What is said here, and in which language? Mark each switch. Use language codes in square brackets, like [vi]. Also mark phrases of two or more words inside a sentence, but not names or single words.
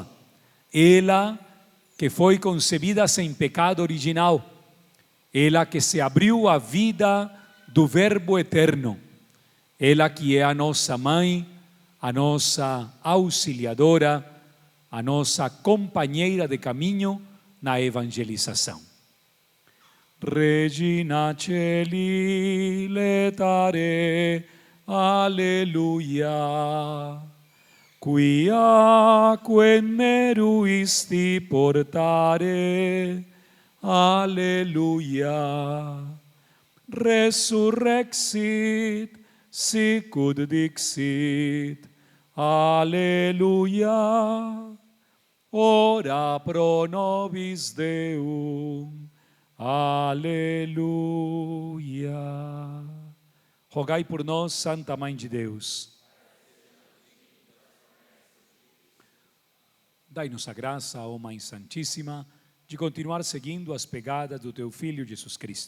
[pt] Ela que foi concebida sem pecado original, ela que se abriu à vida do Verbo eterno, Ela que é a nossa mãe, a nossa auxiliadora, a nossa companheira de caminho na evangelização. [la] Regina Celi letare, alleluia, quia quem meruisti portare, alleluia, resurrexit, sicut dixit, alleluia, ora pro nobis Deum, aleluia. [pt] Rogai por nós, Santa Mãe de Deus. Dai-nos a graça, ó Mãe Santíssima, de continuar seguindo as pegadas do Teu Filho Jesus Cristo.